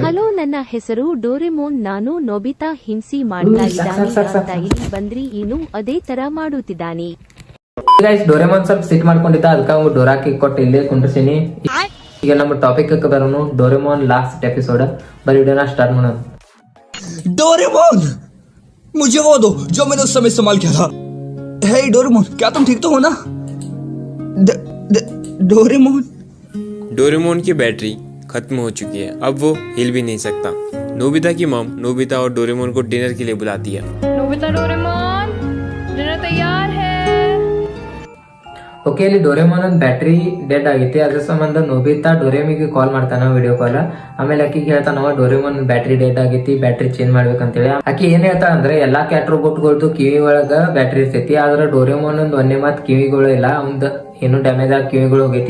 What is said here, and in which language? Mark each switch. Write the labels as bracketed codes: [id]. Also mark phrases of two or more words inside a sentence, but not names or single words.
[kn] ಹಲೋ, ನನ್ನ ಹೆಸರು ಡೋರೆಮೋನ್. ನಾನು ನೋಬಿತಾ ಹಿಂಸಿ ಮಾಡ್ತಾ ಇದ್ದಾನೆ ಇಲ್ಲಿ ಬಂದ್ರಿ, ಇನ್ನು ಅದೇ ತರ ಮಾಡುತ್ತಿದ್ದಾನೆ. ಗೈಸ್, ಡೋರೆಮೋನ್ ಸ್ವಲ್ಪ ಸಿಟ್ ಮಾಡ್ಕೊಂಡಿದ್ದ, ಅದಕ್ಕೆ ಅವ್ನು ಡೋರಾಕಿ ಕೊಟ್ಟು ಇಲ್ಲೇ ಕುಂಡ್ರಿಸೀನಿ. ಈಗ ನಮ್ಮ ಟಾಪಿಕ್ ಬರೋನು ಡೋರೆಮೋನ್ [en] last episode. [kn] ಬರೀ ವಿಡಿಯೋನ स्टार्ट ಮಾಡೋಣ. [hi] डोरेमोन, मुझे वो दो जो मैंने उस समय इस्तेमाल किया था। हे डोरेमोन, क्या तुम ठीक तो हो ना? डोरेमोन डोरेमोन की बैटरी खत्म हो चुकी है, अब वो हिल भी नहीं सकता। नोबिता की मॉम नोबिता और डोरेमोन को डिनर के लिए बुलाती है। नोबिता, डोरेमोन, डिनर तैयार है। [kn] ಓಕೆ, ಇಲ್ಲಿ ಡೋರೆಮೋನ್ [en] battery dead [kn] ಆಗೈತಿ. ಅದ್ರ ಸಂಬಂಧ ನೋಬಿತಾ ಡೋರೆಮಿಗೆ ಕಾಲ್ ಮಾಡ್ತಾನ, [en] video call. [kn] ಆಮೇಲೆ ಆಕಿಗೆ ಹೇಳ್ತಾನವ ಡೋರೆಮೋನ್ [en] battery dead [kn] ಆಗೈತಿ, [en] battery change [kn] ಮಾಡ್ಬೇಕಂತೇಳಿ. ಆಕಿ ಏನ್ ಹೇಳ್ತಾ ಅಂದ್ರೆ ಎಲ್ಲಾ ಕ್ಯಾಟ್ ರೋಬೋಟ್ಗಳ್ದು ಕಿವಿ ಒಳಗ ಬ್ಯಾಟ್ರಿ ಇರ್ತೈತಿ, ಆದ್ರೆ ಡೋರೆಮೋನ್ ಒಂದೇ ಮಾತ್ ಕಿವಿಗಳು ಇಲ್ಲ, ಅವಂದ ಏನು ಡ್ಯಾಮೇಜ್ ಆಗಿ ಕಿವಿಗಳು ಹೋಗೈತಿ.